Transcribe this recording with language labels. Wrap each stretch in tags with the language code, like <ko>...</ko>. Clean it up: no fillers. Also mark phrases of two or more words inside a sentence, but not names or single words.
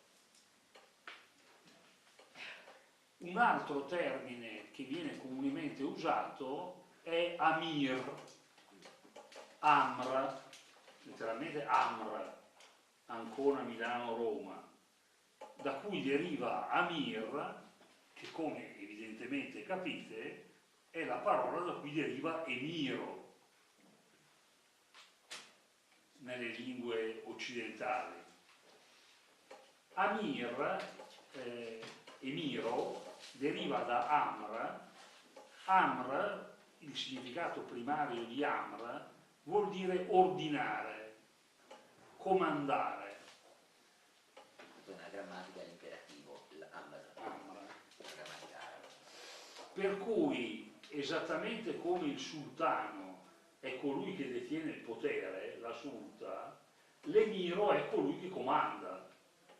<it>Un altro termine che viene comunemente usato è Amir, Amr, letteralmente Amr, Ancona, Milano, Roma, da cui deriva Amir, che come evidentemente capite è la parola da cui deriva emiro nelle lingue occidentali. Amir, emiro, deriva da Amr. Amr, il significato primario di Amr, vuol dire ordinare, comandare. Nella grammatica è l'imperativo, l'amr. Per cui, esattamente come il sultano è colui che detiene il potere, la sulta, l'emiro è colui che comanda.</it>